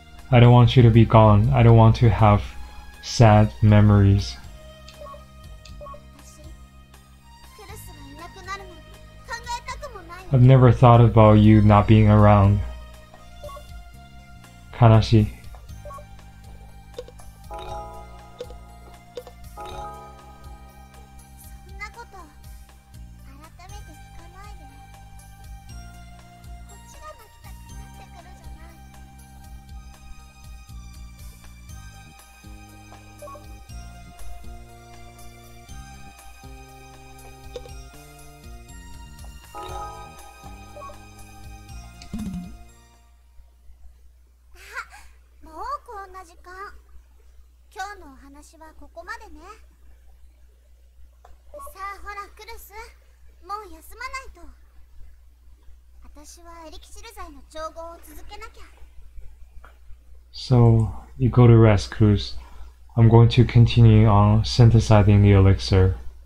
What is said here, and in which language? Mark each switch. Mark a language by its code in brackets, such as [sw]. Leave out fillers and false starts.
[en] I don't want you to be gone. I don't want to have sad memories. [ja] 私クルスがいなくなるなんて考えたくもないの。 [en] I've never thought about you not being around. [ja] 悲しい。そんなこと改めて聞かないで。こっちが泣きたくなってくるじゃない。もうこんな時間。今日のお話はここまでね。さあほらクルス、もう休まないと。私はエリキシル剤の調合を続けなきゃ。 [en] So, you go to rest, Culus. I'm going to continue on synthesizing the elixir.